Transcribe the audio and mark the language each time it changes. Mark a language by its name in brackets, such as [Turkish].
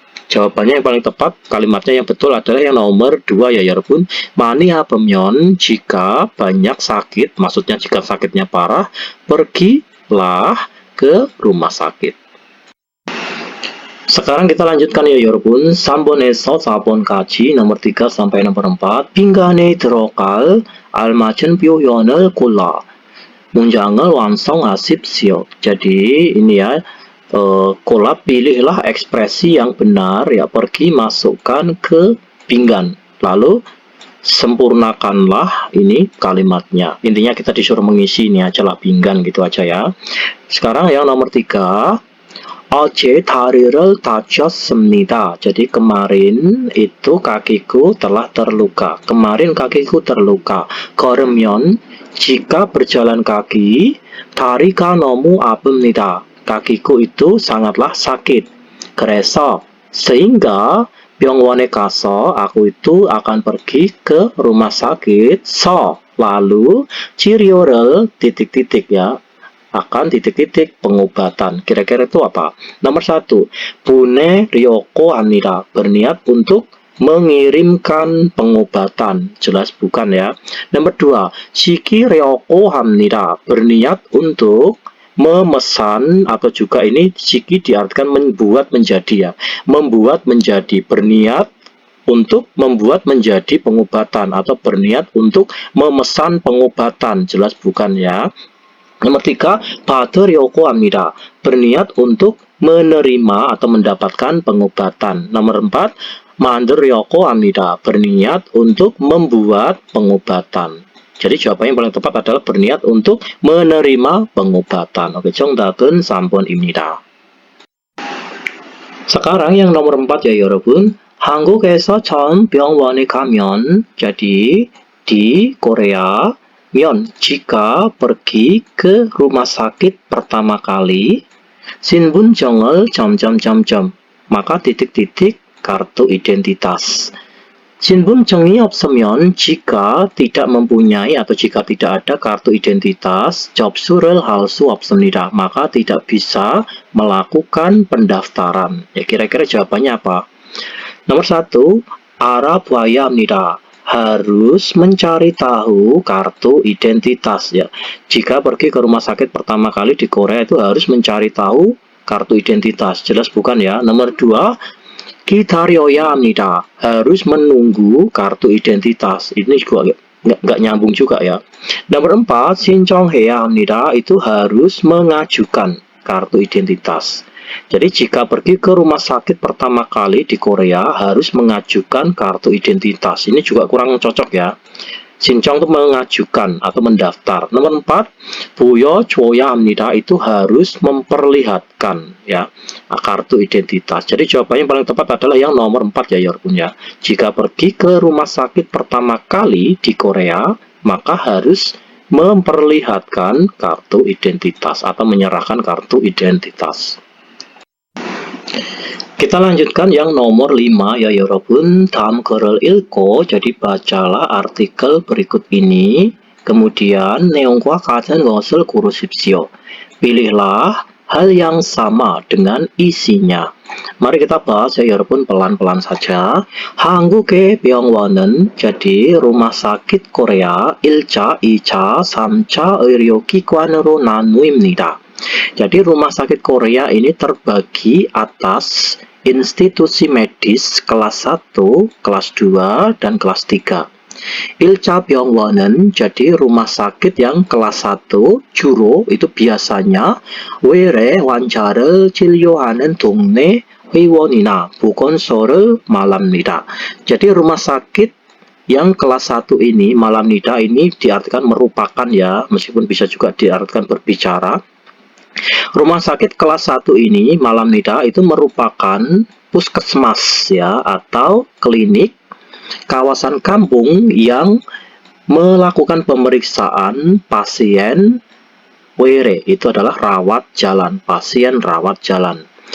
[Indonesian] Jawabannya yang paling tepat, kalimatnya yang betul adalah yang nomor 2 ya [Korean] 여러분. 많이 아프면 [Indonesian] jika banyak sakit, maksudnya jika sakitnya parah, pergilah ke rumah sakit. Sekarang kita lanjutkan ya [Korean] 여러분. 3번에서 4번까지 [Indonesian] nomor 3 sampai nomor 4. [Korean] 빈간에 들어갈 알맞은 표현을 골라. 문장을 완성하십시오. [Indonesian] Jadi ini ya, pilihlah ekspresi yang benar ya, pergi masukkan ke pinggan, lalu sempurnakanlah ini kalimatnya. Intinya kita disuruh mengisi ini aja lah, pinggan gitu aja ya. Sekarang yang nomor 3, [Korean] 어제 다리를 다쳤습니다. [Indonesian] Jadi kemarin itu kakiku telah terluka. Kemarin kakiku terluka. [Korean] 걸으면 [Indonesian] jika berjalan kaki, [Korean] 다리가 너무 아픕니다. [Indonesian] kakiku itu sangatlah sakit. [Korean] 그래서 [Indonesian] sehingga [Korean] 병원에 가서 [Indonesian] aku itu akan pergi ke rumah sakit. Lalu [Korean] 치료를 [Indonesian] titik-titik ya, akan titik-titik pengobatan. Kira-kira itu apa? Nomor 1, [Korean] 보내려고 합니다. [Indonesian] berniat untuk mengirimkan pengobatan. Jelas bukan ya. Nomor 2, [Korean] 시키려고 합니다. [Indonesian] berniat untuk memesan, atau juga ini siki diartikan membuat menjadi ya, membuat menjadi, berniat untuk membuat menjadi pengobatan atau berniat untuk memesan pengobatan. Jelas bukan ya. Nomor 3, [Korean] 받으려고 합니다. [Indonesian] berniat untuk menerima atau mendapatkan pengobatan. Nomor 4, [Korean] 만들려고 합니다. [Indonesian] berniat untuk membuat pengobatan. Jadi jawaban yang paling tepat adalah berniat untuk menerima pengobatan. Oke, [Korean] 정답은 3번입니다. [Indonesian] Sekarang yang nomor 4 ya [Korean] 여러분. 한국에서 처음 병원에 가면, [Indonesian] jadi di Korea, jika pergi ke rumah sakit pertama kali, [Korean] 신분증을 [Indonesian] maka titik-titik kartu identitas. [Korean] 신분증이 없으면 [Indonesian] jika tidak mempunyai atau jika tidak ada kartu identitas, [Korean] 접수를 할 수 없습니다. [Indonesian] maka tidak bisa melakukan pendaftaran. Ya, kira-kira jawabannya apa? [Korean] Nomor 1, 알아봐야 합니다. [Indonesian] harus mencari tahu kartu identitas ya. Jika pergi ke rumah sakit pertama kali di Korea itu harus mencari tahu kartu identitas. Jelas bukan ya? [Korean] Nomor 2, 기다려야 합니다. [Indonesian] harus menunggu kartu identitas. Ini juga nggak nyambung juga ya. [Korean] Nomor 4, 신청해야 합니다. [Indonesian] itu harus mengajukan kartu identitas. Jadi jika pergi ke rumah sakit pertama kali di Korea harus mengajukan kartu identitas. Ini juga kurang cocok ya. [Korean] 신청 [Indonesian] itu mengajukan atau mendaftar. [Korean] Nomor 4, 보여줘야 합니다. [Indonesian] itu harus memperlihatkan ya kartu identitas. Jadi jawabannya yang paling tepat adalah yang nomor 4 ya [Korean] 여러분 [Indonesian] ya. Jika pergi ke rumah sakit pertama kali di Korea, maka harus memperlihatkan kartu identitas atau menyerahkan kartu identitas. Kita lanjutkan yang nomor 5 ya [Korean] 여러분. 다음 글을 읽고, [Indonesian] jadi bacalah artikel berikut ini. Kemudian [Korean] 내용과 같은 것을 고르십시오. [Indonesian] Pilihlah hal yang sama dengan isinya. Mari kita bahas ya [Korean] 여러분, [Indonesian] pelan-pelan saja. [Korean] 한국의 병원은, [Indonesian] jadi rumah sakit Korea [Korean] 1차, 2차, 3차 의료기관으로 나누입니다. [Indonesian] Jadi rumah sakit Korea ini terbagi atas institusi medis kelas 1, kelas 2, dan kelas 3. [Korean] 1차 병원은, [Indonesian] jadi rumah sakit yang kelas 1, [Korean] 주로 [Indonesian] itu biasanya [Korean] 외래 환자를 진료하는 동네 의원이나 보건소를 말합니다. [Indonesian] Jadi rumah sakit yang kelas 1 ini, [Korean] 말합니다, [Indonesian] ini diartikan merupakan ya, meskipun bisa juga diartikan berbicara. Rumah sakit kelas 1 ini, [Korean] 말합니다, [Indonesian] itu merupakan puskesmas ya, atau klinik kawasan kampung yang melakukan pemeriksaan pasien [Korean] 외래, [Indonesian] itu adalah rawat jalan, pasien rawat jalan.